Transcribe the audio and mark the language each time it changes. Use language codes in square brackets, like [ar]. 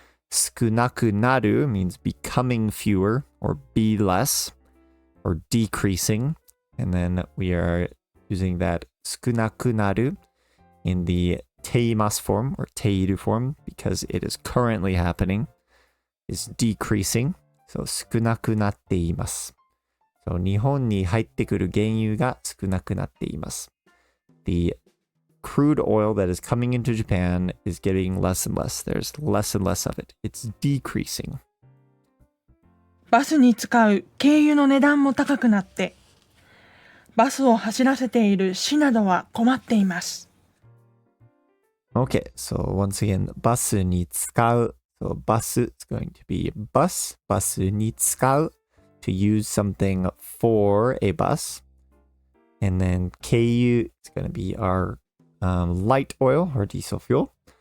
[en] 少なくなる means becoming fewer or be less or decreasing. And then we are using that 少なくなる in the ています form or ている form because it is currently happening, is decreasing. [ja] So 少なくなっています.So 日本に入ってくる原油が少なくなっています. [en] The crude oil that is coming into Japan is getting less and less. There's less and less of it. It's decreasing. [ja] バスに使う軽油の値段も高くなって、バスを走らせている市などは困っています。 [en] Okay, so once again, [ja] バスに使う. [en] So バス is going to be bus. [ja] バスに使う. [en] To use something for a bus. And then KU is going to be our light oil or diesel fuel.